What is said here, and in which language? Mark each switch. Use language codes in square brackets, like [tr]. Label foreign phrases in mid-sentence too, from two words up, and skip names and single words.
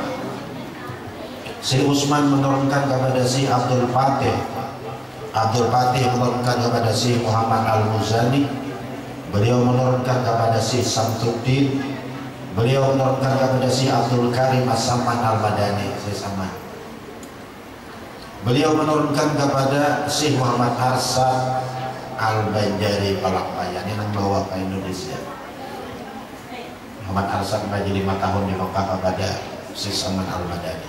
[id] Syekh Utsman menurunkan kepada Syekh Abdul Fatih. Abdul Fatih menurunkan kepada Syekh Muhammad Al-Muzani. Beliau menurunkan kepada Syekh Samsuddin. Beliau menurunkan kepada Syekh Abdul Karim As-Saman Al-Madani. Beliau menurunkan kepada Syekh Muhammad Arsa Al-Banjari Palakpayan yang membawa ke Indonesia. Muhammad Arsa mengaji 5 tahun di Mekah kepada Syekh Saman Al-Madani.